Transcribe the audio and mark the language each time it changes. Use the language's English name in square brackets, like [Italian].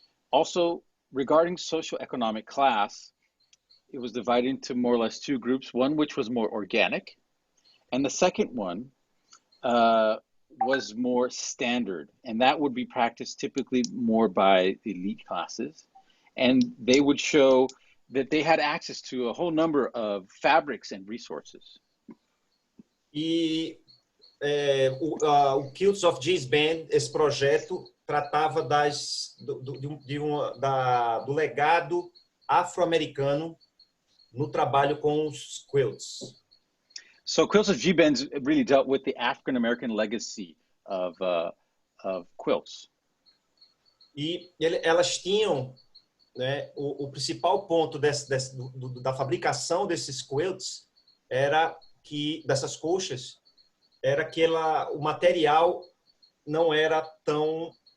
[English] Also, regarding socioeconomic class, it was divided into more or less two groups, one which was more organic, and the second one was more standard, and that would be practiced typically more by the elite classes, and they would show that they had access to a whole number of fabrics and resources. [Portuguese] E o Kilts of Jazz Band, esse projeto tratava do legado afro-americano no trabalho com os quilts. [English] So Quilts of G-Bands really dealt with the African-American legacy of quilts. [Portuguese] E elas tinham, né, o principal ponto da fabricação desses quilts era que, dessas colchas, era que o material não era tão...